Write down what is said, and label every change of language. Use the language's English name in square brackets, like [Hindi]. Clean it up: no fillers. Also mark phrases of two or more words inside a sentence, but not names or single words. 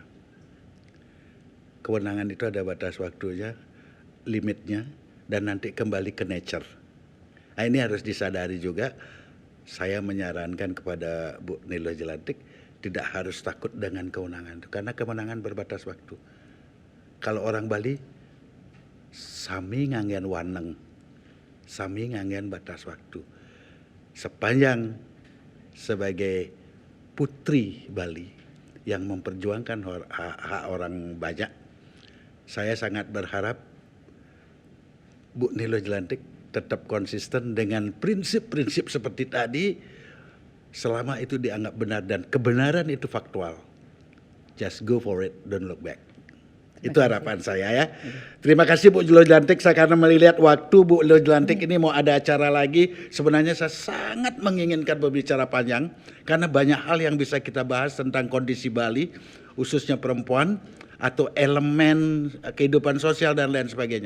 [Indonesian] Kewenangan itu ada batas waktunya, limitnya, dan nanti kembali ke nature. Nah, ini harus disadari juga. Saya menyarankan kepada Bu Nilo Jelantik tidak harus takut dengan kewenangan itu, karena kewenangan berbatas waktu. Kalau orang Bali, [Balinese] sami nganggen waneng, sami nganggen batas waktu. [Indonesian] Sepanjang sebagai putri Bali yang memperjuangkan hak orang banyak, saya sangat berharap Bu Nilo Jelantik tetap konsisten dengan prinsip-prinsip seperti tadi, selama itu dianggap benar dan kebenaran itu faktual. [English] Just go for it, don't look back. [Indonesian] Itu harapan saya ya. Terima kasih Bu Nilo Jelantik. Saya karena melihat waktu Bu Nilo Jelantik ini mau ada acara lagi. Sebenarnya saya sangat menginginkan berbicara panjang karena banyak hal yang bisa kita bahas tentang kondisi Bali, khususnya perempuan atau elemen kehidupan sosial dan lain sebagainya.